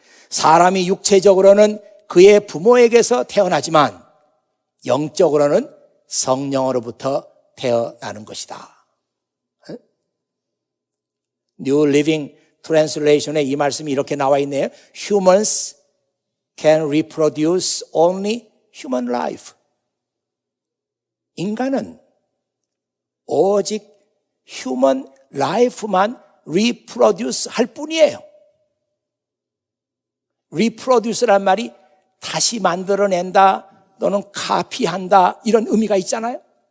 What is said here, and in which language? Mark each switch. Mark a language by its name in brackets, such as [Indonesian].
[Korean] 사람이 육체적으로는 그의 부모에게서 태어나지만 영적으로는 성령으로부터 태어나는 것이다. New Living Translation에 이 말씀이 이렇게 나와 있네요. [English] Humans can reproduce only human life. [Korean] 인간은 오직 human life만 reproduce 할 뿐이에요. reproduce란 말이 다시 만들어낸다 또는 카피한다 이런 의미가 있잖아요.